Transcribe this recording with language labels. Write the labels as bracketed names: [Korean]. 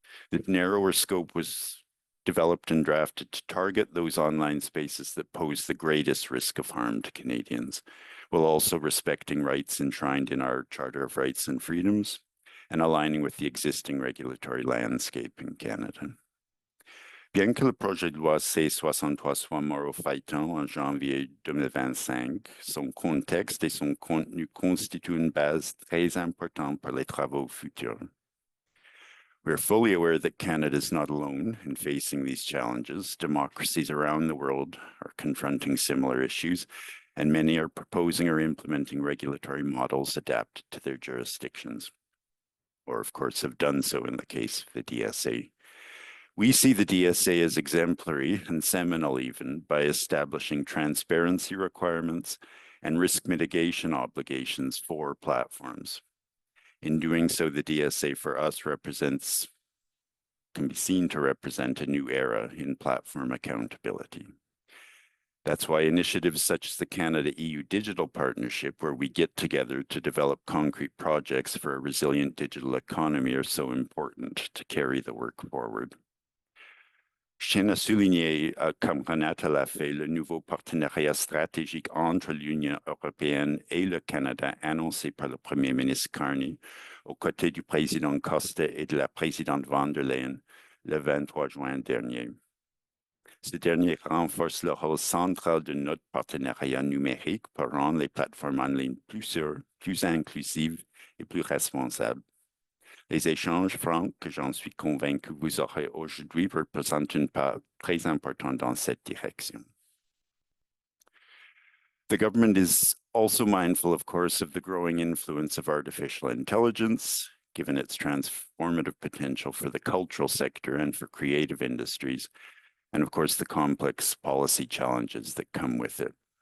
[English] The narrower scope was developed and drafted to target those online spaces that pose the greatest risk of harm to Canadians, while also respecting rights enshrined in our Charter of Rights and Freedoms and aligning with the existing regulatory landscape in Canada. [French] Bien que le projet de loi C-63 soit mort au feuilleton en janvier 2025, son contexte et son contenu constituent une base très importante pour les travaux futurs. [English] We are fully aware that Canada is not alone in facing these challenges. Democracies around the world are confronting similar issues, and many are proposing or implementing regulatory models adapted to their jurisdictions, or of course have done so in the case of the DSA. We see the DSA as exemplary and seminal even by establishing transparency requirements and risk mitigation obligations for platforms. In doing so, the DSA for us can be seen to represent a new era in platform accountability. That's why initiatives such as the Canada-EU Digital Partnership, where we get together to develop concrete projects for a resilient digital economy, are so important to carry the work forward. [French] Je tiens à souligner, comme Renata l'a fait, le nouveau partenariat stratégique entre l'Union européenne et le Canada annoncé par le Premier ministre Carney, aux côtés du président Costa et de la présidente von der Leyen, le 23 juin dernier. Ce dernier renforce le rôle central de notre partenariat numérique pour rendre les plateformes en ligne plus sûres, plus inclusives et plus responsables. Les échanges francs, que j'en suis convaincu vous aurez aujourd'hui, représentent une part très importante dans cette direction. [English] The government is also mindful, of course, of the growing influence of artificial intelligence, given its transformative potential for the cultural sector and for creative industries, and of course, the complex policy challenges that come with it.